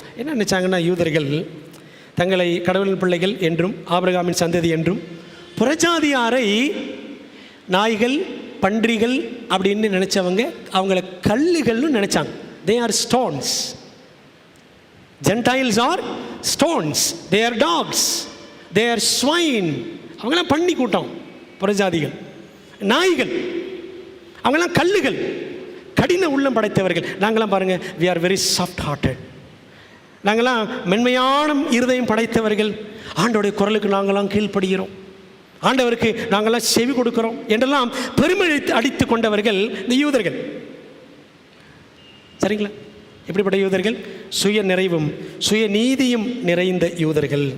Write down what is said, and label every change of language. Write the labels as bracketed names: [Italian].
[Tamil] என்ன நினைச்சாங்கன்னா, யூதர்கள் தங்களை கடவுளின் பிள்ளைகள் என்றும் ஆபிரகாமின் சந்ததி என்றும் புறஜாதியாரை நாய்கள் பன்றிகள் அப்படின்னு நினைச்சவங்க அவங்கள கல்லுகள்னு நினைச்சாங்க. [English] They are stones. Gentiles are stones. They are dogs. They are swine. [Tamil] அவங்களாம் பண்ணி கூட்டம், புறஜாதிகள், நாய்கள். அவங்களாம் கல்லுகள், கடின உள்ளம் படைத்தவர்கள். நாங்களாம் பாருங்கள், [English] we are very soft hearted. [Tamil] நாங்களாம் மென்மையான இருதயம் படைத்தவர்கள். ஆண்டவருடைய குரலுக்கு நாங்களாம் கீழ்ப்படுகிறோம், ஆண்டவருக்கு நாங்களாம் செவி கொடுக்கிறோம் என்றெல்லாம் பெருமை அடித்து கொண்டவர்கள் இந்த யூதர்கள். சரிங்களா? எப்படிப்பட்ட யூதர்கள்? சுய நிறைவும் சுய நீதியும் நிறைந்த யூதர்கள்.